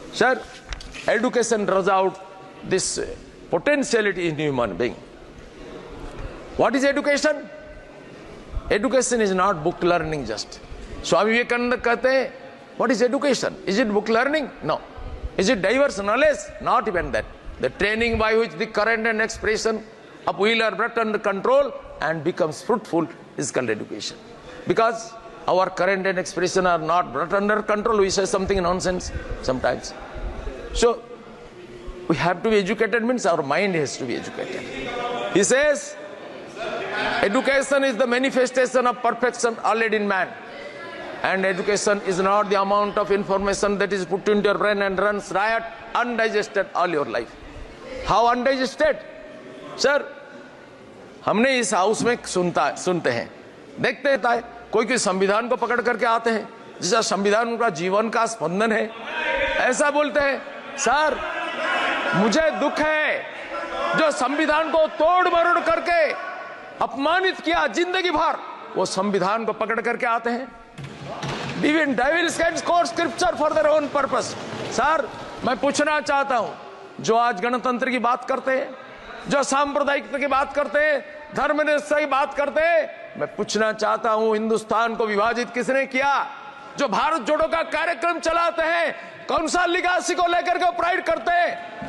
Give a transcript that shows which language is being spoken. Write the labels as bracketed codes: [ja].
[en] Sir, education draws out this potentiality in human being. What is education? Education is not book learning just. [hi] Swami Vivekananda कहते हैं, [en] What is education? Is it book learning? No. Is it diverse knowledge? Not even that. The training by which the current and expression of will are brought under control and becomes fruitful is called education. Because our current and expression are not brought under control, we say something nonsense sometimes. So we have to be educated, means our mind has to be educated. He says education is the manifestation of perfection already in man, and education is not the amount of information that is put into your brain and runs riot undigested all your life. How undigested? [hi] Sir, हमने इस house में सुनते हैं, देखते हैं, कोई संविधान को पकड़ करके आते हैं, जिसका संविधान उनका जीवन का स्पंदन है, ऐसा बोलते हैं। सर, मुझे दुख है जो संविधान को तोड़ मरोड़ करके अपमानित किया जिंदगी भर, वो संविधान को पकड़ करके आते हैं। [en] Even devils can quote scripture for their own purpose. [hi] Sir, मैं पूछना चाहता हूं, जो आज गणतंत्र की बात करते हैं, जो सांप्रदायिकता की बात करते हैं, धर्मनिरपेक्षता की बात करते हैं, मैं पूछना चाहता हूं, हिंदुस्तान को विभाजित किसने किया? जो भारत जोड़ो का कार्यक्रम चलाते हैं, कौन सा लिगासी को लेकर के प्राइड करते हैं?